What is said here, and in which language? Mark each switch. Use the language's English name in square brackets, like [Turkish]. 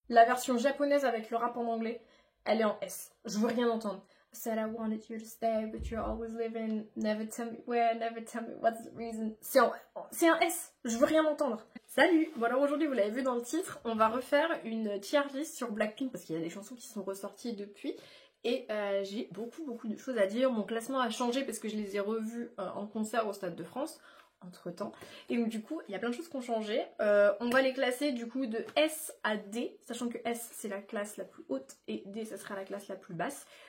[French] La version japonaise avec le rap en anglais, elle est en S. Je veux rien entendre. [English] I said I wanted you to stay, but you're always living. Never tell me where, never tell me what's the reason. [French] C'est un S. Je veux rien entendre. Salut. Bon alors aujourd'hui, vous l'avez vu dans le titre, on va refaire une tier list sur Blackpink parce qu'il y a des chansons qui sont ressorties depuis. Et j'ai beaucoup de choses à dire. Mon classement a changé parce que je les ai revus en concert au Stade de France entre temps. Et donc du coup, il y a plein de choses qui ont changé. On va les classer du coup de S à D, sachant que S c'est la classe la plus haute et D ça sera la classe la plus basse.